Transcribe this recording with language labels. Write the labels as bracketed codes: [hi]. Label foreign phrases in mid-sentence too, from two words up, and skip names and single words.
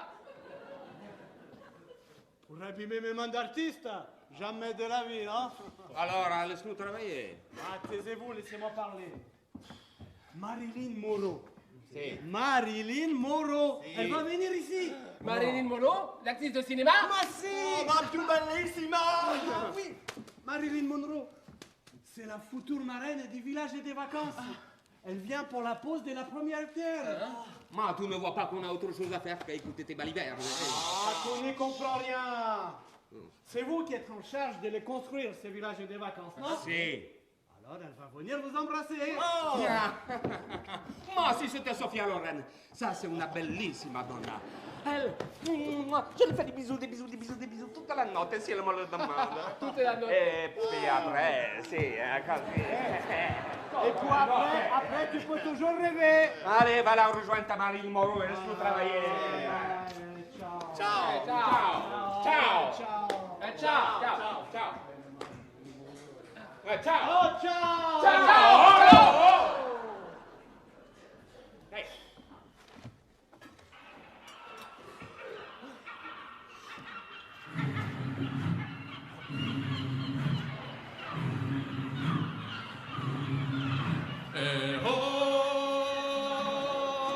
[fr] Pour abîmer mes mains d'artiste, jamais de la vie, non? Alors, laisse-nous travailler. Ah, taisez-vous, laissez-moi parler. Marilyn Monroe. Si. Marilyn Monroe. Si. Elle va venir ici. Marilyn Monroe, l'actrice de cinéma? [it] Ma si. Ma più bellissima. [fr] Ah oui, Marilyn Monroe. C'est la future marraine du village et des vacances. Elle vient pour la pose de la première pierre. Mais tu ne vois pas qu'on a autre chose à faire qu'écouter tes balivernes. Ah, tu n'y comprends rien. C'est vous qui êtes en charge de les construire, ces villages et des vacances, non? Si. Alors elle va venir vous embrasser. Ma si c'était Sofia Loren, ça c'est [it] una bellissima donna. [fr] Elle, je lui fais des bisous toute la notte si elle me le demande. Toute la notte. Et puis après, si, quand... Et puis après, tu peux toujours rêver. Allez, va la rejoindre ta Marilyn Monroe et laisse-nous travailler. Ciao. Ciao. Ciao. Ciao. Ciao. Ciao. Ciao. Ciao. Oh, ciao. Ciao. Hey. Sur